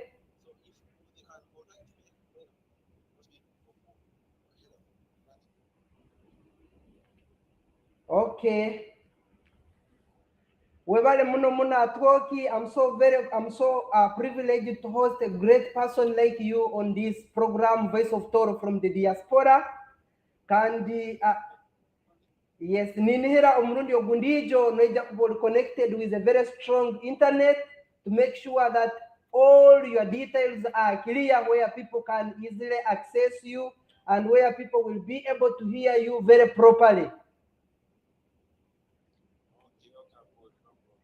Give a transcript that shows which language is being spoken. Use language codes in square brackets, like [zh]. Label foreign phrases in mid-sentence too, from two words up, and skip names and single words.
[en] So if they can contact me, well, most people for help. But Okay. [ttj] Webale muno muna Atwooki, [en] I'm so privileged to host a great person like you on this program, Voice of Tooro from the Diaspora. Kandi yes, [ttj] ninihira umurundi ogundijo noija kuba [en] connected with a very strong internet to make sure that all your details are clear where people can easily access you and where people will be able to hear you very properly. okay, good, no problem.